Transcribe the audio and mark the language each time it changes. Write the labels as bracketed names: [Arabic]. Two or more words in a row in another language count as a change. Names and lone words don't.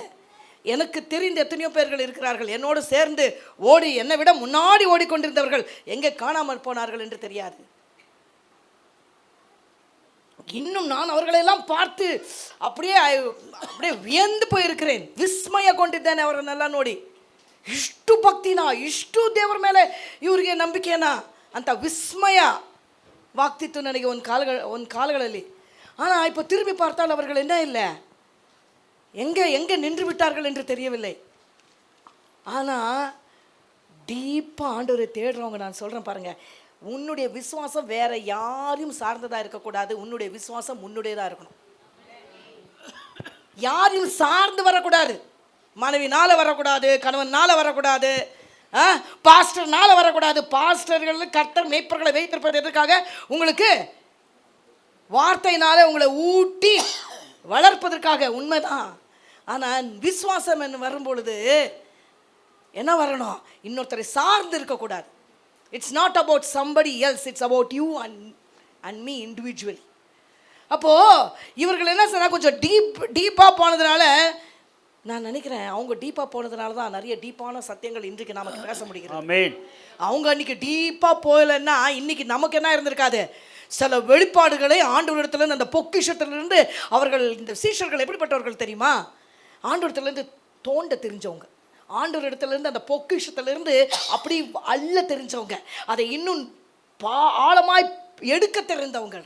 [Tamil] எனக்கு தெரிந்த எத்தனையோ பேர்கள் இருக்கிறார்கள் என்னோடு சேர்ந்து ஓடி என்னை விட முன்னாடி ஓடிக்கொண்டிருந்தவர்கள் எங்கே காணாமல் போனார்கள் என்று தெரியாது. இன்னும் நான் அவர்களெல்லாம் பார்த்து அப்படியே அப்படியே வியந்து போயிருக்கிறேன், [Kannada] ವಿಸ್ಮಯ ಗೊಂಡಿದ್ದೇನೆ ಅವರನ್ನೆಲ್ಲ ನೋಡಿ. ಇಷ್ಟು ಭಕ್ತಿನಾ, ಇಷ್ಟು ದೇವರ ಮೇಲೆ ಇವರಿಗೆ ನಂಬಿಕೆನಾ ಅಂತ ವಿಸ್ಮಯವಾಗ್ತಿತ್ತು ನನಗೆ ಒಂದು ಕಾಲಗಳಲ್ಲಿ. [Tamil] ஆனால் இப்போ திரும்பி பார்த்தால் அவர்கள் என்ன இல்லை, எங்கே நின்று விட்டார்கள் என்று தெரியவில்லை. ஆனால் டீப்பாக ஆண்டவரை தேடுறவங்க, நான் சொல்கிறேன் பாருங்கள், உன்னுடைய விசுவாசம் வேற யாரையும் சார்ந்ததாக இருக்கக்கூடாது. உன்னுடைய விசுவாசம் உன்னுடையதாக இருக்கணும். யாரையும் சார்ந்து வரக்கூடாது. மனைவினால வரக்கூடாது, கணவனால வரக்கூடாது, பாஸ்டர்னால வரக்கூடாது. பாஸ்டர்கள் கர்த்தர் மேய்ப்பர்களை வைத்திருப்பது எதற்காக? உங்களுக்கு வார்த்தையினால உங்களை ஊட்டி வளர்ப்பதற்காக, உண்மைதான். ஆனால் விசுவாசம் என்று வரும்பொழுது என்ன வரணும், இன்னொருத்தரை சார்ந்து இருக்கக்கூடாது. [English] It's not about somebody else, it's about you and me individually. [Tamil] அப்போது இவர்கள் என்ன சொன்னால் கொஞ்சம் டீப்பாக போனதுனால, நான் நினைக்கிறேன் அவங்க டீப்பாக போனதுனால தான் நிறைய டீப்பான சத்தியங்கள் இன்றைக்கு நமக்கு பேச முடிகிறது. அவங்க அன்றைக்கி டீப்பாக போகலைன்னா இன்றைக்கி நமக்கு என்ன இருந்திருக்காது. சில வெளிப்பாடுகளை ஆண்டவரிடத்துலேருந்து, அந்த பொக்கிஷத்திலிருந்து அவர்கள், இந்த சீஷர்கள் எப்படிப்பட்டவர்கள் தெரியுமா, ஆண்டவரிடத்துலேருந்து தோண்ட தெரிஞ்சவங்க, ஆண்டவரிடத்துலேருந்து அந்த பொக்கிஷத்திலிருந்து அப்படி அள்ள தெரிஞ்சவங்க, அதை இன்னும் ஆழமாய் எடுக்க தெரிந்தவங்க.